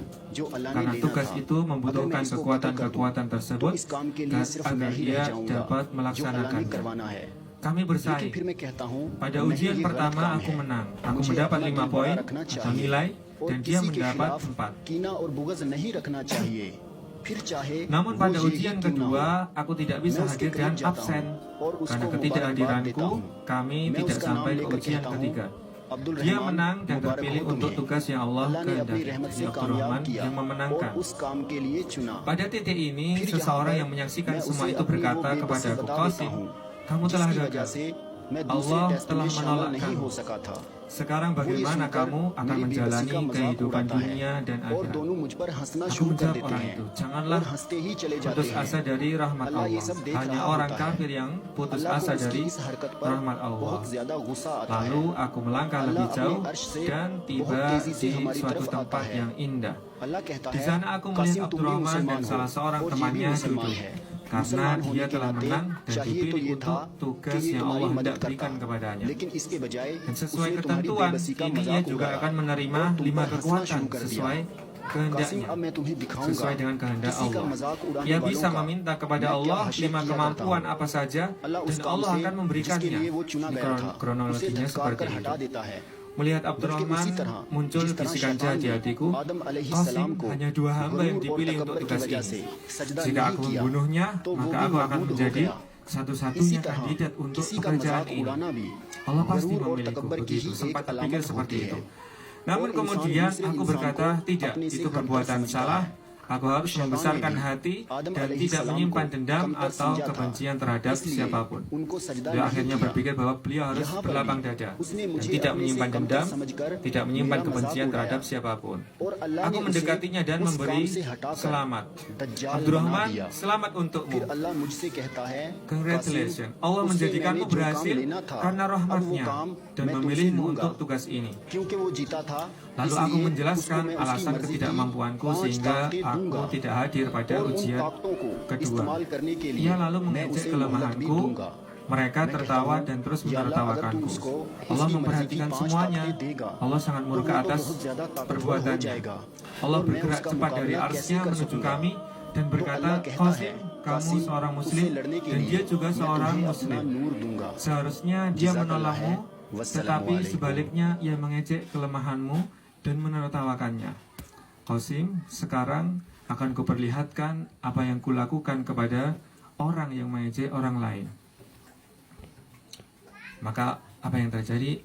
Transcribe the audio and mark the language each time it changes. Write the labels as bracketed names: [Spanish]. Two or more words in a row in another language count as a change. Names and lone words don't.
[Indonesian] Karena tugas itu membutuhkan kekuatan-kekuatan tersebut agar ia dapat melaksanakannya. Kami bersaing. Pada ujian pertama aku menang. Aku mendapat 5 poin atau nilai dan dia mendapat 4. [Hindi] फिर चाहे [Indonesian] Namun [Hindi] वो [Indonesian] pada [Hindi] ये ही [Indonesian] ujian [Hindi] क्यों ना हो, [Indonesian] kedua, aku tidak bisa [Hindi] मैं उसके [Indonesian] hadir dan [Hindi] करीब जाता [Indonesian] absen. [Hindi] हूँ और [Indonesian] Karena [Hindi] उसको मुबारकबाद देता [Indonesian] ketidakhadiranku, [Hindi] हूँ। [Indonesian] kami [Hindi] मैं [Indonesian] tidak [Hindi] उसका नाम [Indonesian] sampai ke [Hindi] लेकर [Indonesian] ujian [Hindi] कहता हूँ, [Indonesian] ketiga. [Hindi] अब्दुल [Indonesian] Dia [Hindi] रहमान [Indonesian] menang dan [Hindi] मुबारक [Indonesian] terpilih [Hindi] हो [Indonesian] untuk [Hindi] तुम्हें। [Indonesian] tugas yang Allah [Hindi] अल्लाह ने अपनी [Indonesian] kehendaki. [Hindi] रहमत [Indonesian] Ini [Hindi] से [Indonesian] Abdul [Hindi] कामयाब [Indonesian] Rahman [Hindi] किया [Indonesian] yang [Hindi] और [Indonesian] memenangkan. [Hindi] उस काम के लिए चुना। [Indonesian] Pada titik ini, [Hindi] फिर यहाँ [Indonesian] seseorang [Hindi] पर [Indonesian] yang menyaksikan [Hindi] मैं [Indonesian] semua [Hindi] उसे [Indonesian] itu [Hindi] अपनी वो [Indonesian] berkata [Hindi] बेबसी [Indonesian] kepadaku, [Hindi] बता देता [Indonesian] Qasim, [Hindi] हूँ [Indonesian] kamu telah [Hindi] जिसकी वजह [Indonesian] gagal. [Hindi] से मैं दूसरे [Indonesian] Allah [Hindi] टेस्ट [Indonesian] telah [Hindi] में शामिल नहीं [Indonesian] menolakkanmu. [Hindi] हो सका था। [Indonesian] Sekarang [Hindi] वो ये [Indonesian] bagaimana [Hindi] सुनकर [Indonesian] kamu akan [Hindi] मेरी बेबसी [Indonesian] menjalani [Hindi] का मजाक [Indonesian] kehidupan [Hindi] उड़ाता है [Indonesian] dunia dan [Hindi] और [Indonesian] akhirat? [Hindi] दोनों मुझ पर हंसना [Indonesian] Aku [Hindi] शुरू कर [Indonesian] menjawab [Hindi] देते [Indonesian] orang [Hindi] हैं [Indonesian] itu, [Hindi] और [Indonesian] janganlah [Hindi] हंसते ही चले जाते [Indonesian] putus [Hindi] हैं। [Indonesian] asa dari rahmat [Hindi] अल्लाह ये [Indonesian] Allah. [Hindi] सब देख [Indonesian] Hanya [Hindi] रहा [Indonesian] orang [Hindi] होता है। [Indonesian] kafir yang putus [Hindi] अल्लाह को [Indonesian] asa [Hindi] उसकी [Indonesian] dari [Hindi] इस हरकत पर [Indonesian] rahmat Allah. [Hindi] बहुत ज्यादा गुस्सा आता है। [Indonesian] Lalu aku melangkah [Hindi] अल्लाह [Indonesian] lebih [Hindi] अपने [Indonesian] jauh [Hindi] अर्श से [Indonesian] dan [Hindi] बहुत [Indonesian] tiba [Hindi] तेजी से [Indonesian] di [Hindi] हमारी [Indonesian] suatu [Hindi] तरफ आता [Indonesian] tempat [Hindi] है। [Indonesian] yang indah. [Hindi] अल्लाह कहता [Indonesian] Di [Hindi] है, [Indonesian] sana aku [Hindi] कासिम [Indonesian] melihat [Hindi] तुम भी [Indonesian] Abdurrahman dan [Hindi] मुसलमान हो [Indonesian] salah seorang [Hindi] और ये भी [Indonesian] temannya [Hindi] मुसलमान [Indonesian] duduk [Hindi] है। [Indonesian] karena [Hindi] मुसलमान होने [Indonesian] dia [Hindi] के [Indonesian] telah [Hindi] नाते [Indonesian] menang dan [Hindi] चाहिए तो [Indonesian] dipilih [Hindi] ये था [Indonesian] untuk [Hindi] कि [Indonesian] tugas [Hindi] ये [Indonesian] yang [Hindi] तुम्हारी [Indonesian] Allah [Hindi] मदद [Indonesian] hendak [Hindi] करता, [Indonesian] berikan kepadanya. [Hindi] लेकिन इसके बजाय [Indonesian] Dan sesuai [Hindi] उसने तुम्हारी [Indonesian] ketentuan, [Hindi] बेबसी का [Indonesian] kini ia [Hindi] मजाक [Indonesian] juga [Hindi] उड़ाया [Indonesian] akan menerima [Hindi] और तुम [Indonesian] 5 [Hindi] पर हंसना [Indonesian] kekuatan [Hindi] शुरू कर दिया। [Indonesian] sesuai [Hindi] कासिम [Indonesian] kehendaknya, [Hindi] अब मैं तुम्हें दिखाऊंगा [Indonesian] sesuai dengan kehendak [Hindi] किसी का [Indonesian] Allah. [Hindi] मजाक उड़ाने [Indonesian] Ia [Hindi] वालों [Indonesian] bisa [Hindi] का [Indonesian] meminta kepada [Hindi] मैं क्या [Indonesian] Allah [Hindi] हशर [Indonesian] 5 [Hindi] किया करता [Indonesian] kemampuan [Hindi] हूँ। [Indonesian] apa saja [Hindi] अल्लाह उस [Indonesian] dan [Hindi] काम [Indonesian] Allah [Hindi] से [Indonesian] akan [Hindi] जिसके [Indonesian] memberikannya. [Hindi] लिए वो चुना [Indonesian] Ini [Hindi] गया था उसे [Indonesian] kronologinya [Hindi] धक्का [Indonesian] seperti [Hindi] कर हटा [Indonesian] itu. [Hindi] देता है। [Indonesian] Melihat [Hindi] बल्कि उसी [Indonesian] Abdurrahman [Hindi] तरह [Indonesian] muncul [Hindi] जिस तरह [Indonesian] bisikan [Hindi] शैतान [Indonesian] jahat di [Hindi] ने [Indonesian] hatiku, [Hindi] आदम अलैहिस्सलाम [Indonesian] Qasim [Hindi] को [Indonesian] hanya 2 hamba yang [Hindi] गुरूर और [Indonesian] dipilih untuk [Hindi] तकब्बुर की [Indonesian] tugas [Hindi] वजह [Indonesian] ini. [Hindi] से सजदा [Indonesian] Jika [Hindi] नहीं [Indonesian] aku [Hindi] किया [Indonesian] membunuhnya, [Hindi] तो वो [Indonesian] maka [Hindi] भी [Indonesian] aku akan [Hindi] मरदूद हो [Indonesian] menjadi [Hindi] गया। [Indonesian] satu-satunya [Hindi] इसी तरह [Indonesian] kandidat untuk [Hindi] किसी का [Indonesian] pekerjaan [Hindi] मजाक [Indonesian] ini. [Hindi] उड़ाना भी [Indonesian] Allah pasti [Hindi] गुरूर और [Indonesian] memilihku, [Hindi] तकब्बर की [Indonesian] begitu. [Hindi] ही एक [Indonesian] Sempat terpikir [Hindi] अलामत [Indonesian] seperti [Hindi] होती [Indonesian] itu. [Hindi] है [Indonesian] Namun [Hindi] और इंसान [Indonesian] kemudian [Hindi] दूसरे [Indonesian] aku [Hindi] इंसान [Indonesian] berkata, [Hindi] को [Indonesian] tidak, [Hindi] अपने से [Indonesian] itu [Hindi] कमतर [Indonesian] perbuatan [Hindi] समझता [Indonesian] salah. [Hindi] है। [Indonesian] Aku harus [Hindi] शैतान ने [Indonesian] membesarkan [Hindi] भी [Indonesian] hati [Hindi] आदम [Indonesian] dan tidak [Hindi] अलैहिस्सलाम [Indonesian] menyimpan [Hindi] को [Indonesian] dendam [Hindi] कमतर [Indonesian] atau [Hindi] समझा था, [Indonesian] kebencian terhadap [Hindi] इसलिए [Indonesian] siapapun. [Hindi] उनको सजदा [Indonesian] Beliau [Hindi] नहीं [Indonesian] akhirnya [Hindi] किया। [Indonesian] berpikir bahwa beliau harus [Hindi] यहाँ पर [Indonesian] berlapang [Hindi] भी [Indonesian] dada [Hindi] उसने [Indonesian] dan [Hindi] मुझे [Indonesian] tidak [Hindi] अपने से [Indonesian] menyimpan [Hindi] कमतर [Indonesian] dendam, [Hindi] समझकर [Indonesian] tidak menyimpan [Hindi] मेरा मजाक [Indonesian] kebencian [Hindi] उड़ाया [Indonesian] terhadap siapapun. [Hindi] और अल्लाह [Indonesian] Aku [Hindi] ने उसे [Indonesian] mendekatinya dan [Hindi] उस [Indonesian] memberi [Hindi] काम से हटाकर [Indonesian] selamat. [Hindi] दज्जाल बना [Indonesian] Abdurrahman, [Hindi] दिया। [Indonesian] selamat [Hindi] फिर [Indonesian] untukmu. [Hindi] अल्लाह मुझसे कहता है, [Indonesian] Congratulations, [Hindi] कासिम, [Indonesian] Allah [Hindi] उससे [Indonesian] menjadikanmu [Hindi] मैंने जो काम [Indonesian] berhasil [Hindi] लेना था, [Indonesian] karena [Hindi] अब वो [Indonesian] rahmatnya [Hindi] काम [Indonesian] dan [Hindi] मैं तुमसे [Indonesian] memilihmu [Hindi] लूंगा। [Indonesian] untuk tugas ini. [Hindi] क्योंकि वो जीता था, [Indonesian] Lalu [Hindi] इसलिए [Indonesian] aku [Hindi] उसको [Indonesian] menjelaskan [Hindi] मैं उसकी [Indonesian] alasan [Hindi] मर्जी की [Indonesian] ketidakmampuanku [Hindi] 5 [Indonesian] sehingga [Hindi] ताकतें [Indonesian] aku [Hindi] दूंगा [Indonesian] tidak hadir pada [Hindi] और उन [Indonesian] ujian [Hindi] ताकतों को [Indonesian] kedua. [Hindi] इस्तेमाल करने के लिए [Indonesian] Ia lalu [Hindi] मैं [Indonesian] mengejek [Hindi] उसे मोहलत भी [Indonesian] kelemahanku. [Hindi] दूंगा। [Indonesian] Mereka [Hindi] मैं कहता [Indonesian] tertawa [Hindi] हूँ, [Indonesian] dan terus [Hindi] या अल्लाह, अगर तू [Indonesian] menertawakanku. [Hindi] उसको [Indonesian] Allah [Hindi] उसकी मर्जी की [Indonesian] memperhatikan [Hindi] 5 [Indonesian] semuanya. [Hindi] ताकतें देगा [Indonesian] Allah sangat [Hindi] तो [Indonesian] murka [Hindi] वो तो [Indonesian] atas [Hindi] बहुत ज्यादा ताकतवर हो [Indonesian] perbuatannya. [Hindi] जाएगा [Indonesian] Allah [Hindi] और मैं [Indonesian] bergerak [Hindi] उसका [Indonesian] cepat dari [Hindi] मुकाबला [Indonesian] arsy [Hindi] कैसे कर [Indonesian] menuju [Hindi] सकूंगा। [Indonesian] kami dan [Hindi] तो [Indonesian] berkata, [Hindi] अल्लाह कहता [Indonesian] Qasim, [Hindi] है, [Indonesian] kamu [Hindi] कासिम, [Indonesian] seorang [Hindi] उससे [Indonesian] muslim [Hindi] लड़ने के [Indonesian] dan [Hindi] लिए [Indonesian] dia juga [Hindi] मैं [Indonesian] seorang [Hindi] तुम्हें अपना [Indonesian] muslim. [Hindi] नूर दूंगा। [Indonesian] Seharusnya dia [Arabic] Jazakallah [Indonesian] menolongmu, [Arabic] khair. [Indonesian] tetapi [Arabic] Wassalamualaikum. [Indonesian] sebaliknya ia mengejek kelemahanmu dan menertawakannya. Qasim, sekarang akan kuperlihatkan apa yang kulakukan kepada orang yang mengejek orang lain. Maka apa yang terjadi?